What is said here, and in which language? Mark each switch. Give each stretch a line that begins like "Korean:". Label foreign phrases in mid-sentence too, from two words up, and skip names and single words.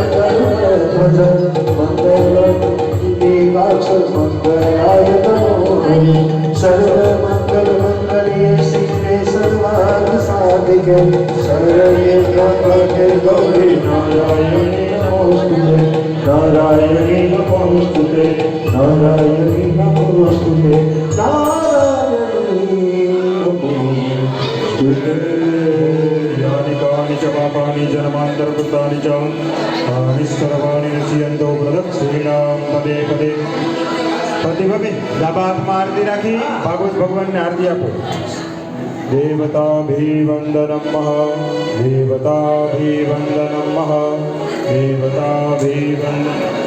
Sanskrit: करुणध्वज मंगल दिवाक्ष मंगलाय तनोहरि सर्व मंगल मंगल्ये शिवे सर्वार्थ साधिके शरण्ये त्र्यम्बके गौरी नारायणी नमोस्तुते नारायणी नमोस्तुते नारायणी नमोस्तुते नारायणी नमोस्तुते यानि कानि च पापानि जन्मान्तरकृतानि च तानि सर्वाणि नश्यन्तो प्रदक्षिणां पदे पदे प्रतिभवे
Gujarati: ડાબા હાથમાં આરતી રાખી ભાગવત ભગવાનને આરતી આપો
Sanskrit: देवताभिवन्दनं देवताभिवन्दनं देवताभिवन्दनं